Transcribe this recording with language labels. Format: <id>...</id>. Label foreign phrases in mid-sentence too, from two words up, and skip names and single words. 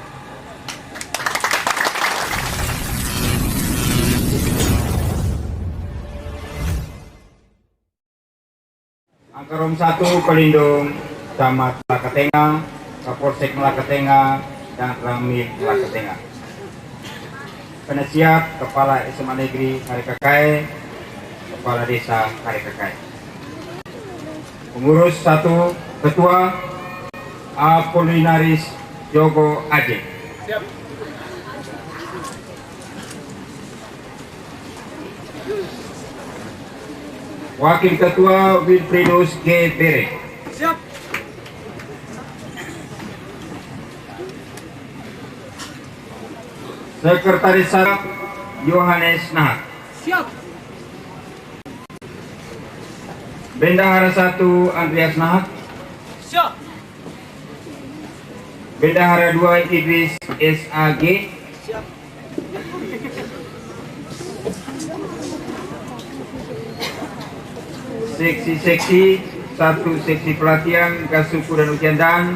<id>Angkarom 1 Pelindung Camat Malaka, Kapolsek Malaka, dan Ramil Malaka Tengah. Penasihat Kepala SMA Negeri Harekakai, Kepala Desa Harekakai. Pengurus 1 Ketua Apolinaris Yogo Aje. Siap. Wakil Ketua Wilfridus G. Bere. Siap. Sekretaris Sarap Yohanes Nahat. Siap. Bendahara 1 Andreas Nahat. Siap. Bendahara 2 Idris SAG. Siap. Seksi-seksi 1 seksi pelatihan Kasuku dan Ujian Dan.</id>